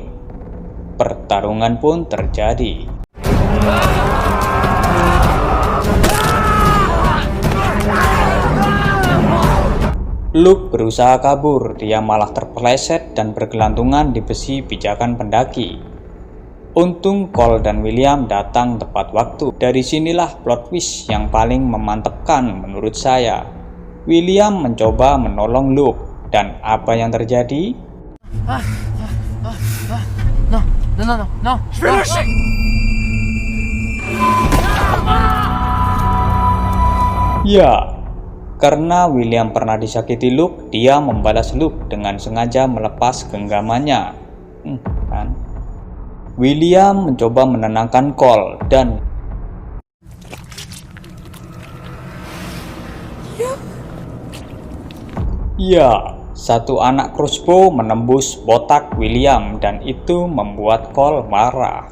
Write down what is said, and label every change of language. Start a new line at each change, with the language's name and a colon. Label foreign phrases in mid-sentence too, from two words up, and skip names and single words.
Indonesian: Pertarungan pun terjadi. Luke berusaha kabur, dia malah terpeleset dan bergelantungan di besi pijakan pendaki. Untung Cole dan William datang tepat waktu. Dari sinilah
English: plot twist
Indonesian: yang paling memantapkan menurut saya. William mencoba menolong Luke, dan apa yang terjadi?
French: Non. Je vais lâcher.
Indonesian: Karena William pernah disakiti Luke, dia membalas Luke dengan sengaja melepas genggamannya. William mencoba menenangkan Cole dan satu anak crossbow menembus botak William dan itu membuat Cole marah.